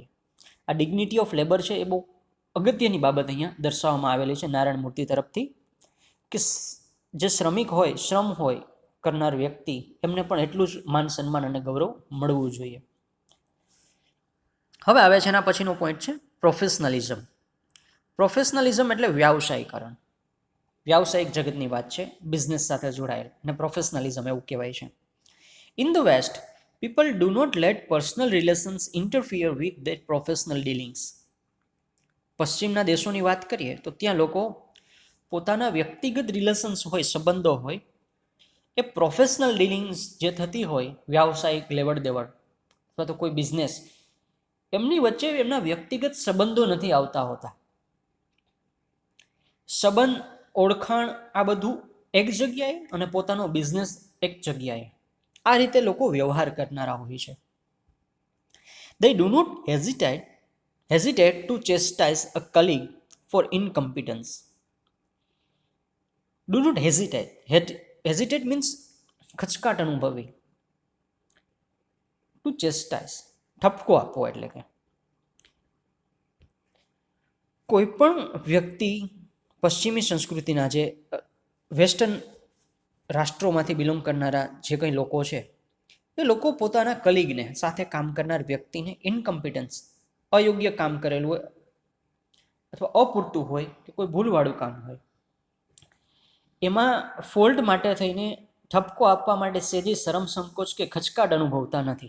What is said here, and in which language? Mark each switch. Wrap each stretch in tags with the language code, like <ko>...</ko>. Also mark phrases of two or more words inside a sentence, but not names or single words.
<gu>આ</gu> <en>dignity of labour</en> <gu>છે, એ બહુ અગત્યની બાબત અહીંયા દર્શાવવામાં આવેલી છે નારાયણ મૂર્તિ તરફથી, કે જે શ્રમિક હોય, શ્રમ હોય કરનાર વ્યક્તિ, એમને પણ એટલું જ માન સન્માન અને ગૌરવ મળવું જોઈએ. હવે આવે છે એના પછીનો પોઈન્ટ છે પ્રોફેશનલિઝમ. પ્રોફેશનલિઝમ એટલે વ્યાવસાયીકરણ. વ્યાવસાયિક જગતની વાત છે, બિઝનેસ સાથે જોડાયેલ, અને પ્રોફેશનલિઝમ એવું કહેવાય છે.</gu> <en>in the West, people do not let personal relations interfere with their professional dealings.</en> <gu>પશ્ચિમના દેશોની વાત કરીએ તો ત્યાં લોકો પોતાના વ્યક્તિગત રિલેશન્સ હોય, સંબંધો હોય, એ</gu> <en>professional dealings</en> <gu>જે થતી હોય, વ્યાવસાયિક લેવડ દેવડ અથવા તો કોઈ બિઝનેસ, એમની વચ્ચે એમના વ્યક્તિગત સંબંધો નથી આવતા હોતા. સંબંધ, ઓળખાણ, આ બધું એક જગ્યાએ અને પોતાનો બિઝનેસ એક જગ્યાએ, આ રીતે લોકો વ્યવહાર કરનારા હોય છે.</gu> <en>They do not hesitate to chastise a colleague for incompetence. Do not hesitate. Hesitate means</en> <gu>ખચકાટ અનુભવી.</gu> <en>To chastise,</en> <gu>ઠપકો આપવો, એટલે કે કોઈ પણ વ્યક્તિ પશ્ચિમી સંસ્કૃતિના, જે વેસ્ટર્ન રાષ્ટ્રોમાંથી બિલોંગ કરનારા જે કંઈ લોકો છે, એ લોકો પોતાના કલીગને, સાથે કામ કરનાર વ્યક્તિને ઇનકમ્પિટન્સ, અયોગ્ય કામ કરેલું હોય અથવા અપૂરતું હોય કે કોઈ ભૂલવાળું કામ હોય, એમાં ફોલ્ટ માટે થઈને ઠપકો આપવા માટે સેજી શરમ સંકોચ કે ખચકાટ અનુભવતા નથી.</gu>